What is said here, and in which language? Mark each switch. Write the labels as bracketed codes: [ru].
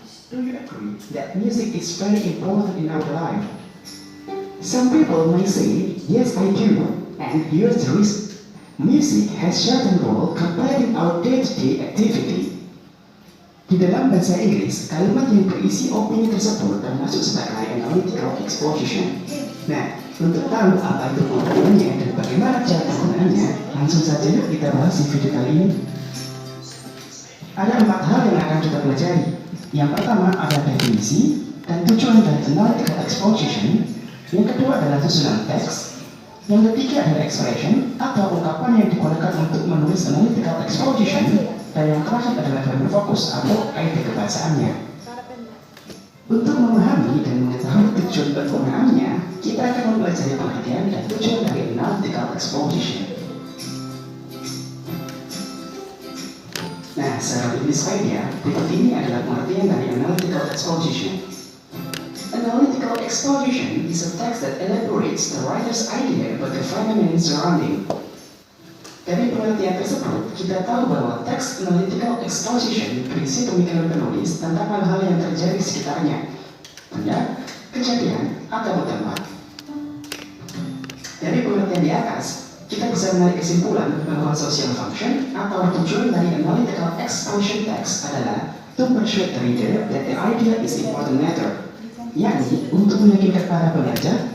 [en] Do you agree that music is very important in our life? Some people may say, yes I do, and here's the reason. Music has certain role completing our day-to-day activity. [id] Di dalam bahasa Inggris, kalimat yang berisi opini tersebut termasuk sebagai analytical exposition. Nah, untuk tahu apa itu penggunaannya dan bagaimana cara penggunaannya, langsung saja yuk kita bahas di video kali ini. Ada 4 hal yang akan kita pelajari. Yang pertama adalah definisi dan tujuan dari analytical exposition. Yang kedua adalah susunan teks. Yang ketiga adalah expression atau ungkapan yang digunakan untuk menulis analytical exposition. Dan yang terakhir adalah grammar focus atau kaidah kebahasaannya. Untuk memahami dan mengetahui tujuan penggunaannya, kita akan mempelajari pengertian dan tujuan dari analytical exposition. Nah, secara Wikipedia, berikut ini adalah pengertian dari analytical exposition. [en] Analytical exposition is a text that elaborates the writer's idea about the phenomenon surrounding. [id] Dari pengertian tersebut, kita tahu bahwa teks analytical exposition berisi pemikiran penulis tentang hal-hal yang terjadi di sekitarnya, benda, kejadian, atau tempat. Dari pengertian di atas, kita bisa menarik kesimpulan bahwa social function atau tujuan dari analytical exposition text adalah [en] to persuade the reader that the idea is important matter, [id] yakni untuk meyakinkan para pelajar